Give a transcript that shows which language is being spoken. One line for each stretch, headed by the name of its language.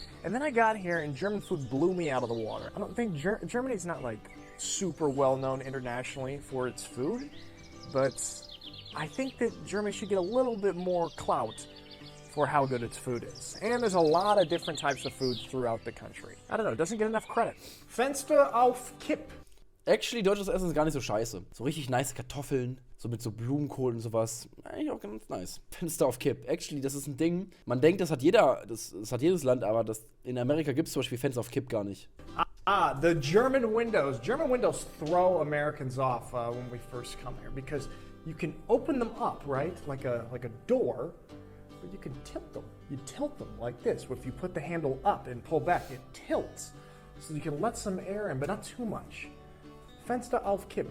English: And then I got here and German food blew me out of the water. I don't think Germany's not like super well known internationally for its food, but I think that Germany should get a little bit more clout for how good its food is. And there's a lot of different types of foods throughout the country. I don't know, it doesn't get enough credit.
German: Fenster auf Kipp. Actually, deutsches Essen ist gar nicht so scheiße. So richtig nice Kartoffeln, so mit so Blumenkohl und sowas. Eigentlich auch ganz nice. Fenster auf Kipp. Actually, das ist ein Ding. Man denkt, das hat jedes Land, aber in Amerika gibt es zum Beispiel Fenster auf Kipp gar nicht.
English: The German windows. German windows throw Americans off when we first come here because you can open them up, right? Like a door, but you can tilt them. You tilt them like this. If you put the handle up and pull back, it tilts. So you can let some air in, but not too much.
German: Fenster auf Kipp.